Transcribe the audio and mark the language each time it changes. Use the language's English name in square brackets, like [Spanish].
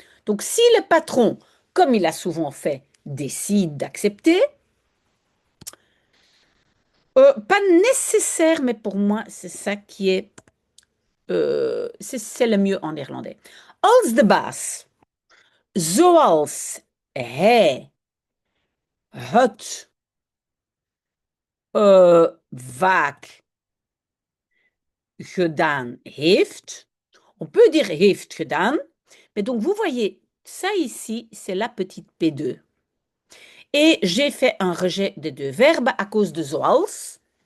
[French] Donc, si le patron, comme il a souvent fait, décide d'accepter, pas nécessaire, mais pour moi, c'est ça qui est, c'est le mieux en néerlandais. [Dutch] Als de baas zoals hij het vaak gedaan heeft. [French] On peut dire [Dutch] heeft gedaan. [French] Mais donc, vous voyez, ça ici, c'est la petite P2. Et j'ai fait un rejet des deux verbes à cause de zoals.